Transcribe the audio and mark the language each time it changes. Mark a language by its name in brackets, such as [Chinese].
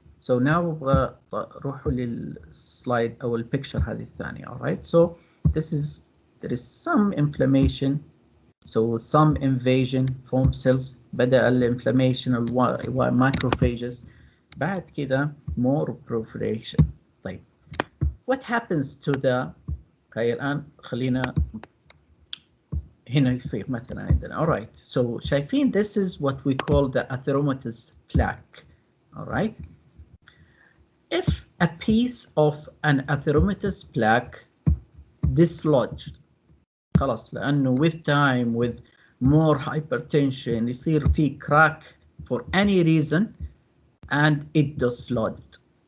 [English] So now [Arabic] روحوا للسلايد أو البيكتشر هذه الثانية. [English] All right. So there is some inflammation. So some invasion, foam cells, [Arabic] بدأ [English] الانفلامation macrophages. [Arabic] بعد كده [English] more proliferation. [Arabic] طيب. [English] What happens to the [Arabic] الآن خلينا هنا يصير مثلا عندنا. [English] All right. So [Arabic] شايفين [English] this is what we call the atheromatous plaque. All right. If a piece of an atheromatous plaque dislodged, [Arabic] خلاص لأنه [English] with time, with more hypertension, [Arabic] يصير في [English] crack for any reason, and it dislodged.